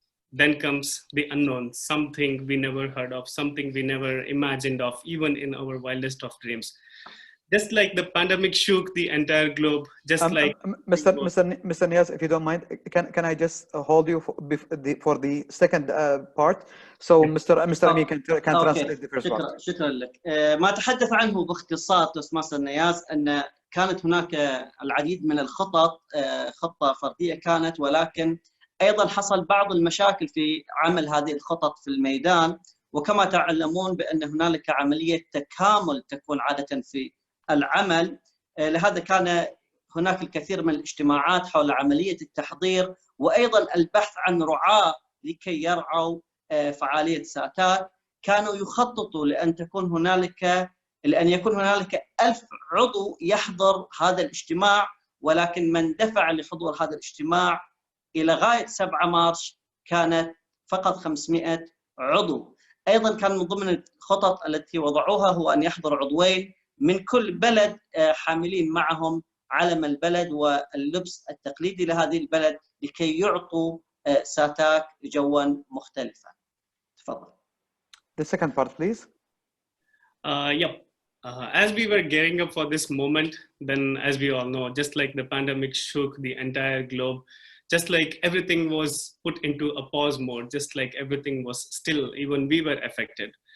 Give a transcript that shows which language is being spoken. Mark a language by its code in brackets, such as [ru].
[en] Then comes the unknown, something we never heard of, something we never imagined of, even in our wildest of dreams. Just like the pandemic shook the entire globe, just like Mr. Niyaz, if you don't mind, can I just hold you for the second part? So Mr. Amir can translate the first part. [ar] شكرا لك. ما تحدث عنه باختصار توستماستر نياز أن كانت هناك العديد من الخطط، خطة فردية كانت، ولكن أيضا حصل بعض المشاكل في عمل هذه الخطط في الميدان. وكما تعلمون بأن هنالك عملية تكامل تكون عادة في العمل، لهذا كان هناك الكثير من الاجتماعات حول عملية التحضير، وأيضا البحث عن رعاة لكي يرعوا فعالية ساتاك. كانوا يخططوا لأن يكون هنالك 1000 عضو يحضر هذا الاجتماع، ولكن من دفع لحضور هذا الاجتماع إلى غاية 7 مارس كانت فقط 500 عضو. أيضا كان من ضمن الخطط التي وضعوها هو أن يحضر عضوين من كل بلد حاملين معهم علم البلد واللبس التقليدي لهذه البلد لكي يعطوا ساتاك جوا مختلفا. تفضل. [en] The second part, please. As we were gearing up for this moment, then as we all know, just like the pandemic shook the entire globe, just like everything was put into a pause mode, just like everything was still, even we were affected.